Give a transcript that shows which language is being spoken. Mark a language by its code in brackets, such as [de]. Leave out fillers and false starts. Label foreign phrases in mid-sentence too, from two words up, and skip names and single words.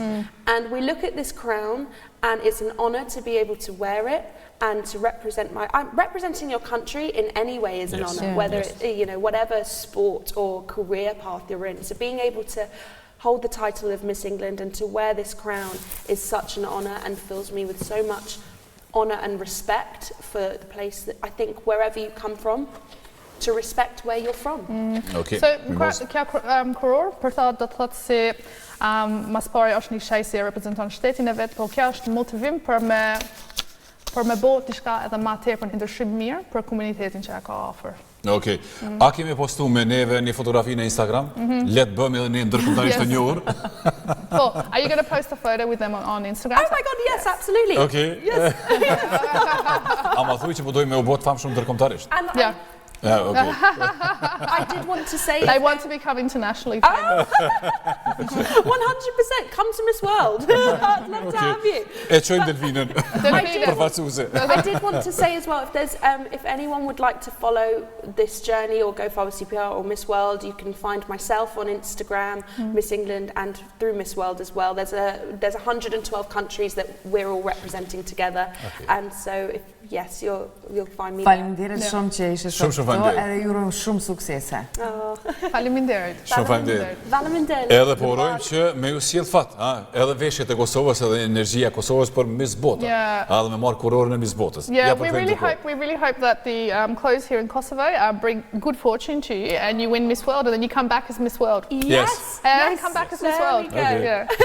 [en] And we look at this crown and it's an honour to be able to wear it and to represent representing your country in any way is an honour, whether it's, whatever sport or career path you're in. So being able to hold the title of Miss England and to wear this crown is such an honour and fills me with so much honour and respect for the place that I think wherever you come from, to respect where you're from. Okay. So, [sq] kjo kuror, për ta do të thotë si mas pari është një shej si e reprezenton shtetin e vet, por kjo është motivim për me bo diçka edhe ma tepër një ndryshim mirë për komunitetin që e ka afër. Okej. A kemi postu me neve një fotografi në Instagram? Let bëmi edhe një ndërkombëtarisht të njohur. Po, [en] are you going to post a photo with them on Instagram? Oh my god, yes, absolutely. Okay. Yes. [sq] A ma thuj që po dojmë me u bot famshëm ndërkombëtarisht. [en] Yeah. Okay. I did want to say They want to become internationally 100%. Come to Miss World. I'd love to have you. [sq] E qojmë Delfinën. Përfaqësuese. [en] I did want to say as well, if there's if anyone would like to follow this journey or go follow CPR or Miss World, you can find myself on Instagram, Miss England, and through Miss World as well. There's 112 countries that we're all representing together, and so yes, you'll find me. [sq] Faleminderit shumë që ishe Shumë faleminderit. Edhe ju uroj shumë suksese. Faleminderit. Shumë faleminderit. Faleminderit. Edhe po urojmë që me ju sjell fat, edhe veshjet e Kosovës edhe energjia e Kosovës për Miss Bota. Edhe me marr kurorën e Miss Botës. [en] Yeah, we really hope that the clothes here in Kosovo bring good fortune to you and you win Miss World and then you come back as Miss World. Yes. And come back as Miss World. There we go. Yeah.